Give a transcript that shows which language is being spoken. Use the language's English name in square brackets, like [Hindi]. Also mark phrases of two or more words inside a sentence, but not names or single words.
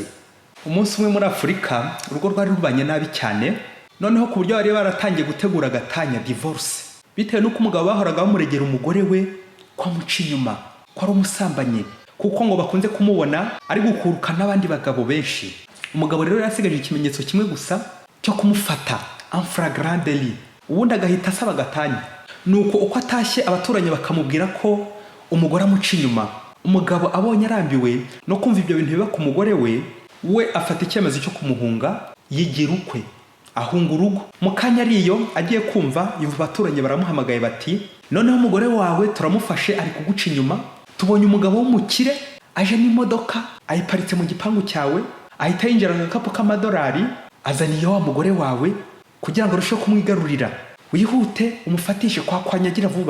[Kinyarwanda] Umunsi umwe muri Afurika, urugo rwari rubanye nabi cyane, noneho ku buryo bari baratangiye gutegura agatanya, divorce, bitewe n'uko umugabo bahoraga bamuregera umugore we ko amuca inyuma, ko ari umusambanyi, kuko ngo bakunze kumubona ari gukuruka n'abandi bagabo benshi. Umugabo rero yasigaje ikimenyetso kimwe gusa cyo kumufata, [French] en flagrant délit, [Kinyarwanda] ubundi agahita asaba agatanya. Nuko uko atashye, abaturanyi bakamubwira ko umugore amuca inyuma. umugabo abonye arambiwe no kumva ibyo bintu biba ku mugore we afata icyemezo cyo kumuhunga, yigira ukwe, ahunga urugo. mu kanya ariyo agiye kumva yumva abaturanyi baramuhamagaye bati, noneho umugore wawe turamufashe ari kuguca inyuma, tubonye umugabo w'umukire aje n'imodoka ayiparitse mu gipangu cyawe, ahita yinjira mu gakapu k'amadolari azaniye wa mugore wawe kugira ngo arusheho kumwigarurira, wihute umufatishe kwa nyagira vuba.